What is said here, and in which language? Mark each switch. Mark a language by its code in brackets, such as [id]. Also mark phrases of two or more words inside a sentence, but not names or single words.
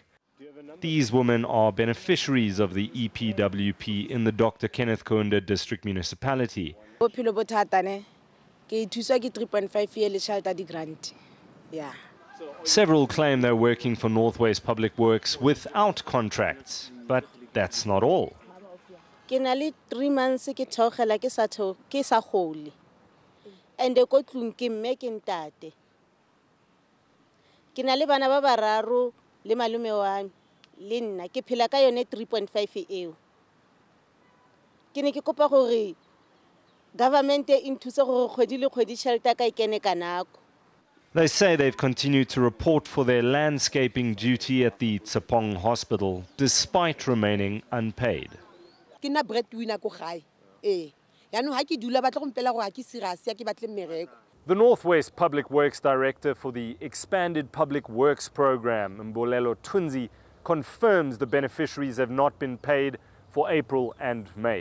[en] These women are beneficiaries of the EPWP in the Dr. Kenneth Kaunda District Municipality. Several claim they're working for Northwest Public Works without contracts, but that's not all. [tn] Ke na le 3 months ke thogela ke sa gole and ko tlung ke mme ke ntate ke na le bana ba bararo le malume wa le nna ke phela ka yone 3.5 eo ke ne ke kopa gore government e nthusa gore kgwedi le kgwedi tšhelete ka ikene ka nako. [en] They say they've continued to report for their landscaping duty at the Tsapong Hospital despite remaining unpaid. The Northwest Public Works Director for the Expanded Public Works Program, Mbolelo Tunzi, confirms the beneficiaries have not been paid for April and May.